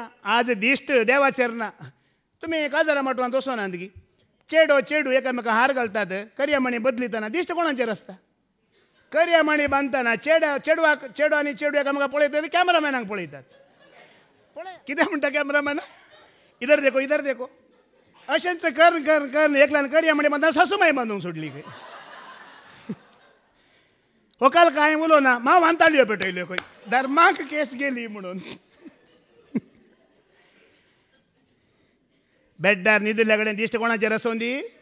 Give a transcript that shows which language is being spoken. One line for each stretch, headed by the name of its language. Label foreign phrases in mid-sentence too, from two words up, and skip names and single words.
Konkani: आज दिश्ट देवाचेर ना. तुमी एक हजारा माटवान वचोनात गी चेडो चेडू एकामेका हार घालतात, करयामणी बदलितना दिश्ट कोणाचेर आसता? करयामणी बांदतना चेडवाक चेडो आनी चेडू एकामेका पळयतात, कॅमेरामॅनाक पळयतात. पळय कितें म्हणटा कॅमेरामॅन,
Hindi: इधर देखो इधर देखो.
Konkani: अशेंच कर कर कर एकल्यान करयामणी बांदता सासूमाय बांदूंक सोडली खंय. हो काल कांय उलो ना मांव वांताल्यो पेटयल्यो खंय, धर्माक केस गेली म्हणून. बेड्डार न्हिदल्या कडेन दिश्ट कोणाचेर आसूं दी.